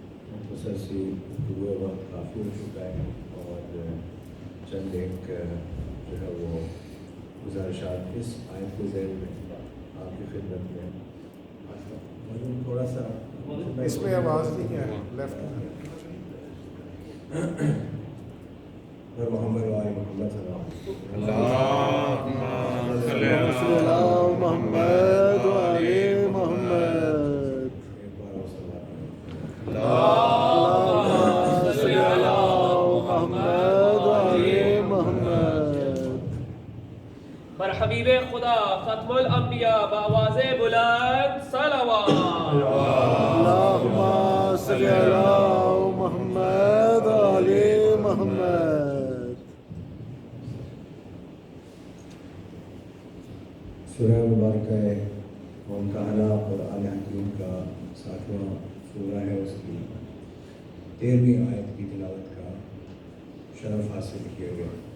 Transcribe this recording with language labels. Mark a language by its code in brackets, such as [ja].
[ur] مختصر سی گفتگو وقت کافی ہو چکا ہے اور چند ایک جو ہے وہ گزارشات اس آیت کے ذیل میں آپ کی خدمت میں تھوڑا سا اس میں آواز نہیں ہے لیفٹ اور محمد و آل محمد صلی اللہ علیہ وسلم. [ar] اللهم صل على محمد وآل محمد. [ur] ایک بار اور صلوات. [ar] اللهم صل على محمد وآل محمد. [ur] بر حبیب خدا ختم الانبیاء بآواز بلند صلوات. [ar] اللهم صل على محمد وآل محمد. [ur] سورہ مبارکہ ممتحنہ قرآن حکیم کا 7واں سورہ ہے. اس کی 13ویں آیت کی تلاوت کا شرف حاصل کیا گیا.